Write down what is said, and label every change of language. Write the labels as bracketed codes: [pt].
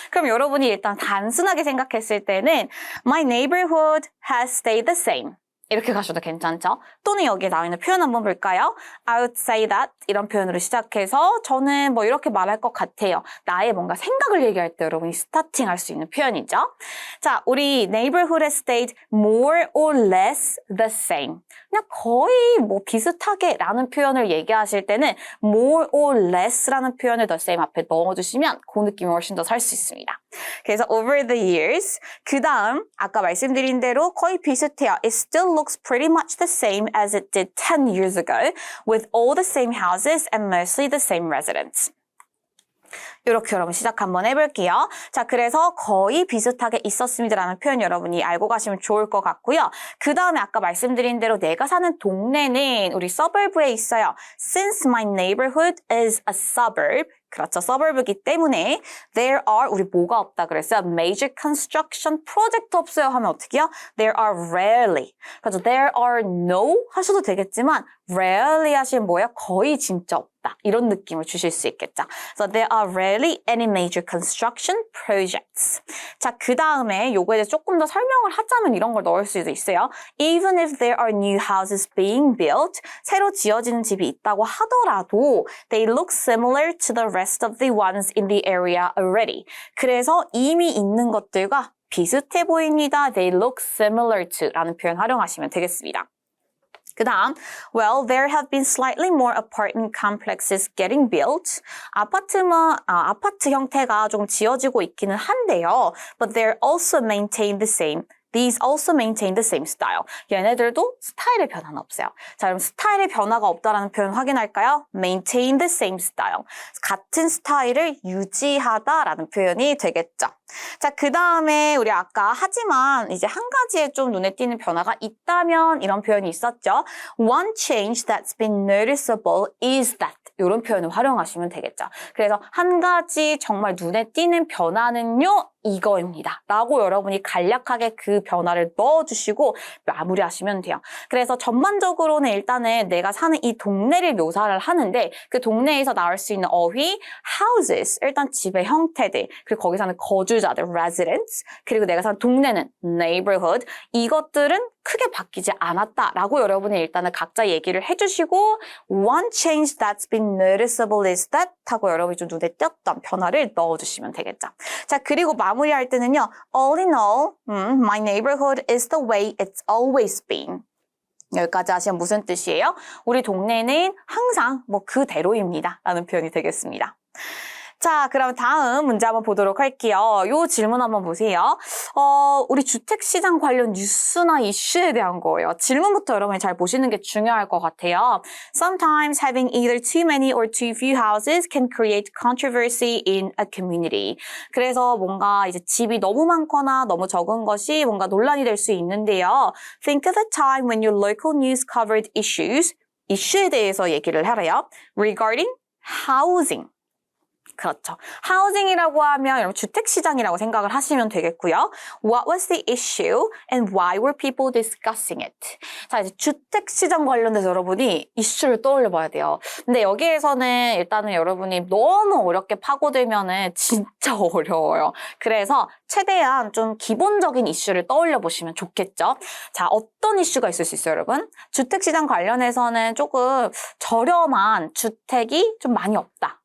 [ko] 그럼 여러분이 일단 단순하게 생각했을 때는 [en] My neighborhood has stayed the same [ko] 이렇게 가셔도 괜찮죠? 또는 여기에 나와 있는 표현 한번 볼까요? [en] I would say that [ko] 이런 표현으로 시작해서 저는 뭐 이렇게 말할 것 같아요. 나의 뭔가 생각을 얘기할 때 여러분이 스타팅할 수 있는 표현이죠. 자, 우리 [en] neighborhood has stayed more or less the same. [ko] 그냥 거의 뭐 비슷하게 라는 표현을 얘기하실 때는 [en] more or less [ko] 라는 표현을 the same 앞에 넣어주시면 그 느낌이 훨씬 더 살 수 있습니다. 그래서 [en] over the years [ko] 그 다음 아까 말씀드린 대로 거의 비슷해요. [en] It still looks pretty much the same as it did 10 years ago with all the same houses and mostly the same residents. [ko] 이렇게 여러분 시작 한번 해볼게요. 자, 그래서 거의 비슷하게 있었습니다라는 표현 여러분이 알고 가시면 좋을 것 같고요. 그 다음에 아까 말씀드린 대로 내가 사는 동네는 우리 suburb에 있어요. [en] Since my neighborhood is a suburb [ko] 그렇죠. suburb이기 때문에 [en] there are [ko] 우리 뭐가 없다 그랬어요? [en] major construction project [ko] 없어요 하면 어떻게 해요? [en] there are rarely [ko] 그렇죠. [en] there are no [ko] 하셔도 되겠지만 rarely 하시면 뭐예요? 거의 진짜 없다. 이런 느낌을 주실 수 있겠죠. [en] So there are rarely any major construction projects. [ko] 자, 그 다음에 요거에 대해서 조금 더 설명을 하자면 이런 걸 넣을 수도 있어요. [en] Even if there are new houses being built, [ko] 새로 지어지는 집이 있다고 하더라도 [en] they look similar to the rest of the ones in the area already. [ko] 그래서 이미 있는 것들과 비슷해 보입니다. [en] They look similar to [ko] 라는 표현 활용하시면 되겠습니다. 그 다음, [en] well, there have been slightly more apartment complexes getting built. [ko] 아파트 형태가 좀 지어지고 있기는 한데요. [en] But they're also maintained the same. These also maintain the same style. [ko] 얘네들도 스타일의 변화는 없어요. 자, 그럼 스타일의 변화가 없다라는 표현 확인할까요? [en] Maintain the same style. [ko] 같은 스타일을 유지하다라는 표현이 되겠죠. 자, 그 다음에 우리 아까 하지만 이제 한 가지에 좀 눈에 띄는 변화가 있다면 이런 표현이 있었죠. [en] One change that's been noticeable is that. [ko] 이런 표현을 활용하시면 되겠죠. 그래서 한 가지 정말 눈에 띄는 변화는요. 이거입니다. 라고 여러분이 간략하게 그 변화를 넣어주시고 마무리하시면 돼요. 그래서 전반적으로는 일단은 내가 사는 이 동네를 묘사를 하는데 그 동네에서 나올 수 있는 어휘, houses, 일단 집의 형태들, 그리고 거기 사는 거주자들, residents, 그리고 내가 사는 동네는 neighborhood, 이것들은 크게 바뀌지 않았다라고 여러분이 일단은 각자 얘기를 해주시고 [en] one change that's been noticeable is that [ko] 하고 여러분이 좀 눈에 띄었던 변화를 넣어주시면 되겠죠. 자, 그리고 마무리할 때는요. [en] All in all, my neighborhood is the way it's always been. [ko] 여기까지 하시면 무슨 뜻이에요? 우리 동네는 항상 뭐 그대로입니다. 라는 표현이 되겠습니다. 자, 그럼 다음 문제 한번 보도록 할게요. 요 질문 한번 보세요. 우리 주택시장 관련 뉴스나 이슈에 대한 거예요. 질문부터 여러분이 잘 보시는 게 중요할 것 같아요. [en] Sometimes having either too many or too few houses can create controversy in a community. [ko] 그래서 뭔가 이제 집이 너무 많거나 너무 적은 것이 뭔가 논란이 될 수 있는데요. [en] Think of a time when your local news covered issues. [ko] 이슈에 대해서 얘기를 하래요. [en] Regarding housing. [ko] 그렇죠. 하우징이라고 하면 여러분 주택시장이라고 생각을 하시면 되겠고요. [en] What was the issue and why were people discussing it? [ko] 자, 이제 주택시장 관련돼서 여러분이 이슈를 떠올려 봐야 돼요. 근데 여기에서는 일단은 여러분이 너무 어렵게 파고들면은 진짜 어려워요. 그래서 최대한 좀 기본적인 이슈를 떠올려 보시면 좋겠죠. 자, 어떤 이슈가 있을 수 있어요, 여러분? 주택시장 관련해서는 조금 저렴한 주택이 좀 많이 없다.